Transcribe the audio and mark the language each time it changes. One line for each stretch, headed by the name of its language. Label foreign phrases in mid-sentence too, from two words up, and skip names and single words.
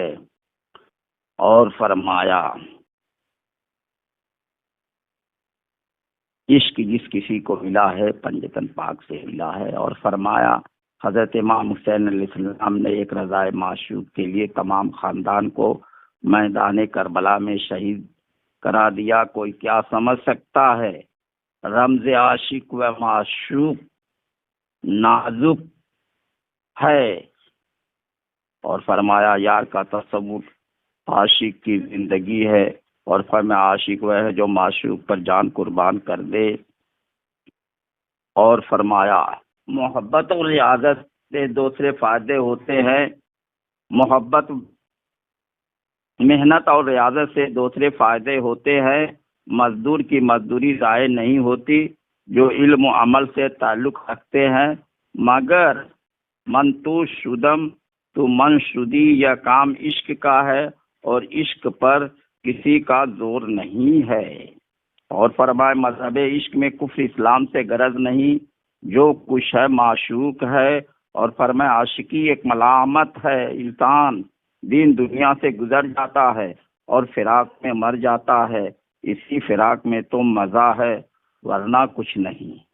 Urdu: اور فرمایا عشق جس کسی کو ملا ہے پنجتن پاک سے ملا ہے۔ اور فرمایا حضرت امام حسین علیہ السلام نے ایک رضائے معشوق کے لیے تمام خاندان کو میدان کربلا میں شہید کرا دیا۔ کوئی کیا سمجھ سکتا ہے؟ رمز عاشق و معشوق نازک ہے۔ اور فرمایا یار کا تصور عاشق کی زندگی ہے، اور فرمایا عاشق وہ ہے جو معشوق پر جان قربان کر دے۔ اور فرمایا محبت اور ریاضت سے دوسرے فائدے ہوتے ہیں۔ محنت اور ریاضت سے دوسرے فائدے ہوتے ہیں۔ مزدور کی مزدوری ضائع نہیں ہوتی جو علم و عمل سے تعلق رکھتے ہیں، مگر
Persian: من تو شدم تو من شدی،
Urdu: یہ کام عشق کا ہے اور عشق پر کسی کا زور نہیں ہے۔ اور فرمائے مذہب عشق میں کفر اسلام سے غرض نہیں، جو کچھ ہے معشوق ہے۔ اور فرمائے عاشقی ایک ملامت ہے، انسان دین دنیا سے گزر جاتا ہے اور فراق میں مر جاتا ہے، اسی فراق میں تو مزہ ہے ورنہ کچھ نہیں۔